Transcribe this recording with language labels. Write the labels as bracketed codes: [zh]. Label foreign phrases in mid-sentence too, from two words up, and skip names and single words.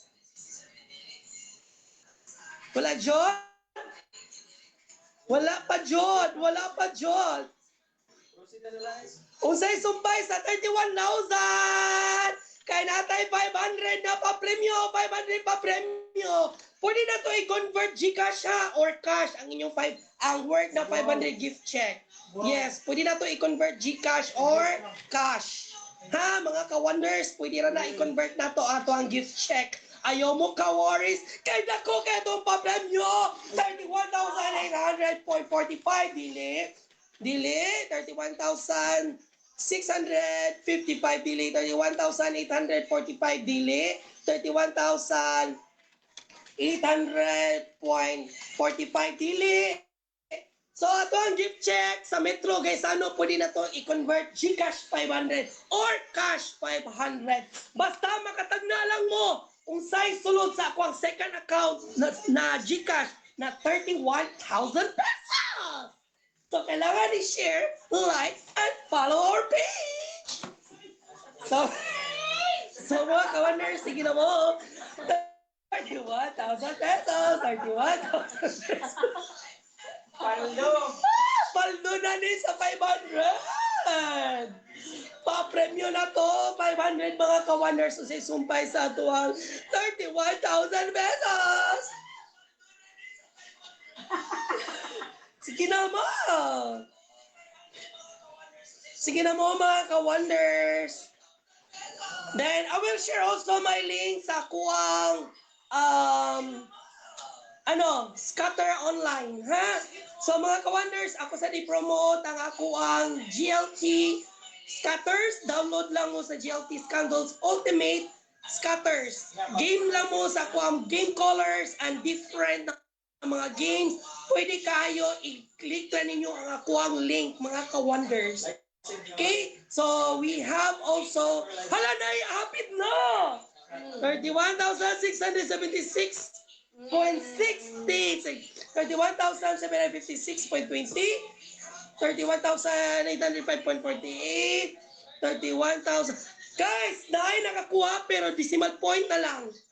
[ceb] Wala, Jod? Wala pa, Jod. Unsay sumpay sa 31,000. Kaya natay 500 na pa-premyo. 500 pa-premyo. Pwede na to i-convert Gcash ha, or cash ang inyong ang worth na 500 [en] gift check. [ceb] Yes, pwede na to i-convert Gcash or cash. Ha, mga ka-wonders, pwede na i-convert na to ato ang [en] gift check. [ceb] Ayaw mo ka-worries. Kaya dako kaya itong pa-premyo. 31,800.45 delay. Delay. 31,655 delay. 31,845 delay. 31,800.45 delay. So, ito ang [en] gift check [ceb] sa Metro Gaisano. Pwede na to i-convert Gcash 500 or cash 500. Basta makatagna lang mo unsay sulod sa akong [en] second account [ceb] na Gcash na 31,000 pesos. [en] So, [tl] kailangan i-share, [en] like, and follow our page. [ceb] So mga ka-wonders, sige na mo. 31,000 pesos. 31,000 pesos. Paldo na ni sa 500. Pa-premyo na to, 500 mga ka-wonders sa sumpay sa tuwang 31,000 pesos. Sige na mo. Sige na mo mga ka-wonders. [en] Then, I will share also my link [ceb] sa kuang [en] scatter online, ha? [ceb] So mga ka-wonders, ako sa di-promote ang ako ang GLT Scatters. Download lang mo sa GLT Scandals Ultimate Scatters. Game lang mo sa ako ang [en] game colors and different [ceb] na mga games. Pwede kayo i-click na ninyo ang ako ang link, mga ka-wonders. [en] Okay? So, we have also, [ceb] hala na, hapit na! 31,676.60, 31,756.20, 31,805.48, 31,000. [tl] Guys, dahil nakakuha pero [en] decimal point [tl] na lang.